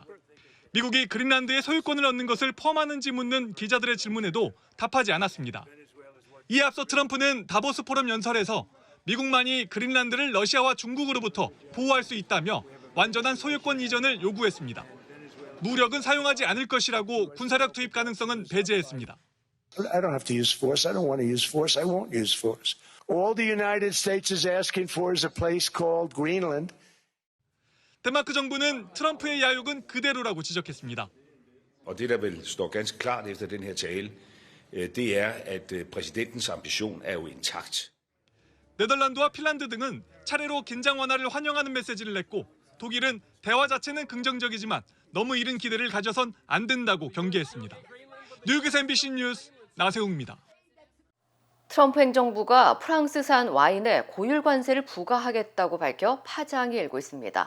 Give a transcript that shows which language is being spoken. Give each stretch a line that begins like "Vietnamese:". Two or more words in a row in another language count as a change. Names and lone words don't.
Korean: 미국이 그린란드의 소유권을 얻는 것을 포함하는지 묻는 기자들의 질문에도 답하지 않았습니다. 이에 앞서 트럼프는 다보스 포럼 연설에서 미국만이 그린란드를 러시아와 중국으로부터 보호할 수 있다며 완전한 소유권 이전을 요구했습니다. 무력은 사용하지 않을 것이라고 군사력 투입 가능성은 배제했습니다.
English: I don't have to use force. I don't want to use force. I won't use force. All the United States is asking for is a place called Greenland.
Korean: 덴마크 정부는 트럼프의 야욕은 그대로라고 지적했습니다.
Danish: Og det der vel står ganske klart efter den her tale, det er at præsidentens ambition er jo intakt.
Korean: 네덜란드와 핀란드 등은 차례로 긴장 완화를 환영하는 메시지를 냈고 독일은 대화 자체는 긍정적이지만 너무 이른 기대를 가져선 안 된다고 경계했습니다. 뉴욕에서 MBC 뉴스 나세웅입니다. 트럼프 행정부가 프랑스산 와인에 고율 관세를 부과하겠다고 밝혀 파장이 일고 있습니다.